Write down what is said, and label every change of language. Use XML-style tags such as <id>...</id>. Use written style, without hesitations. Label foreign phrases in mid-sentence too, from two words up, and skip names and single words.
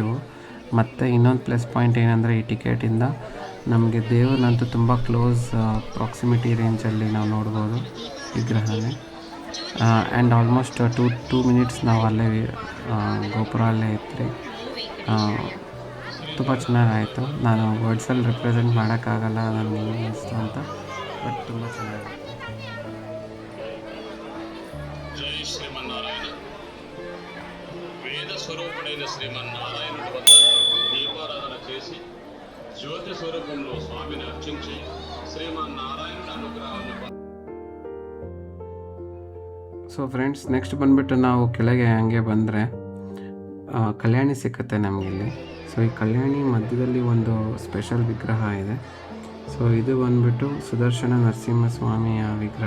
<kn>ಮತ್ತು ಇನ್ನೊಂದು</kn> <en>plus point</en> <kn>ಏನಂದರೆ ಈ ಟಿಕೆಟಿಂದ ನಮಗೆ ದೇವ್ರನ್ನಂತೂ ತುಂಬ</kn> <en>close proximity</en> <kn>ರೇಂಜಲ್ಲಿ ನಾವು ನೋಡ್ಬೋದು ವಿಗ್ರಹನೇ.</kn> <en>and almost 2 minutes</en> <kn>ನಾವು ಅಲ್ಲೇ ಗೋಪುರ ಅಲ್ಲೇ ಇದ್ರಿ. ತುಂಬ ಚೆನ್ನಾಗಾಯಿತು. ನಾನು ವರ್ಡ್ಸಲ್ಲಿ ರೆಪ್ರೆಸೆಂಟ್ ಮಾಡೋಕ್ಕಾಗಲ್ಲ ನನಗೆ ಅನಿಸ್ತು ಅಂತ, ಬಟ್ ತುಂಬ ಚೆನ್ನಾಗಿತ್ತು.</kn> <te>జై శ్రీమన్నారాయణ. వేద స్వరూపుడైన శ్రీమన్నారాయణుడి వద్ద దీపారాధన చేసి జ్యోతి స్వరూపంలో స్వామిని అర్చించి శ్రీమన్నారాయణుడి అనుగ్రహాన్ని.</te> <en>so friends,</en> <kn>ನೆಕ್ಸ್ಟ್ ಬಂದುಬಿಟ್ಟು ನಾವು ಕೆಳಗೆ ಹಂಗೆ ಬಂದರೆ ಕಲ್ಯಾಣಿ ಸಿಕ್ಕುತ್ತೆ ನಮಗಿಲ್ಲಿ. ಸೊ ಈ ಕಲ್ಯಾಣಿ ಮಧ್ಯದಲ್ಲಿ ಒಂದು ಸ್ಪೆಷಲ್ ವಿಗ್ರಹ ಇದೆ. ಸೊ ಇದು ಬಂದುಬಿಟ್ಟು ಸುದರ್ಶನ ನರಸಿಂಹಸ್ವಾಮಿಯ ವಿಗ್ರಹ.</kn>